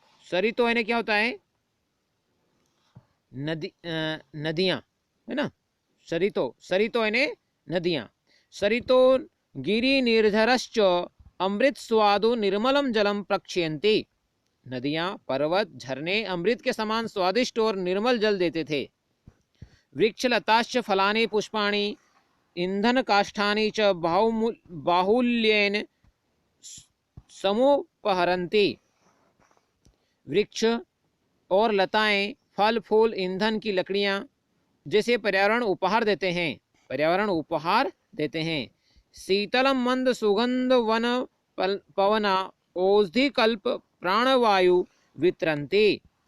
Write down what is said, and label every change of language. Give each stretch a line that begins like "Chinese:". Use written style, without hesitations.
Hindi: सरितो यानी क्या होता है? नदियां, है ना। सरितो यानी नदियां।
Sanskrit: सरितो गिरि निर्झरश्च अमृत स्वादु निर्मलम जलम प्रक्षयन्ति।
Hindi: नदियां, पर्वत, झरने अमृत के समान स्वादिष्ट और निर्मल जल देते थे।
Sanskrit: वृक्षलताश्च फलानि पुष्पाणि ईंधन काष्ठानि च बाहुल्येन समुपहरन्ति।
Hindi: वृक्ष और लताएं, फल फूल, ईंधन की लकड़ियां जैसे पर्यावरण उपहार देते हैं।
Sanskrit: शीतलम मंद सुगंध वन पवना औषधि कल्प प्राणवायु वितरन्ति।